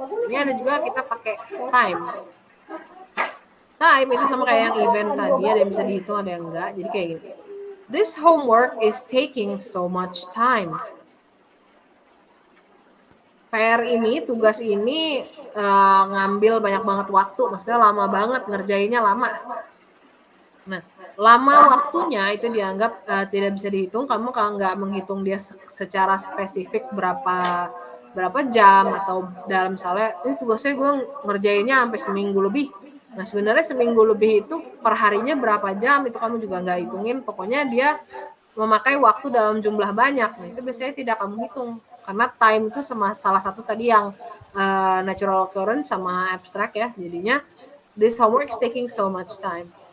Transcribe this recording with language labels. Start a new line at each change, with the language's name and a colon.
Indonesian: Ini ada juga kita pakai time. Time itu sama kayak yang event tadi, ada yang bisa dihitung, ada yang enggak. Jadi kayak gini.
English: This homework is taking so much time.
Indonesian: PR ini, tugas ini ngambil banyak banget waktu, maksudnya lama banget, ngerjainnya lama. Nah, lama waktunya itu dianggap tidak bisa dihitung. Kamu kalau nggak menghitung dia secara spesifik berapa jam, atau dalam misalnya tugasnya gue ngerjainnya sampai seminggu lebih. Nah, sebenarnya seminggu lebih itu perharinya berapa jam itu kamu juga nggak hitungin. Pokoknya dia memakai waktu dalam jumlah banyak. Nah, itu biasanya tidak kamu hitung. Karena time itu salah satu tadi yang natural occurrence sama abstract ya. Jadinya
English: this homework is taking so much time.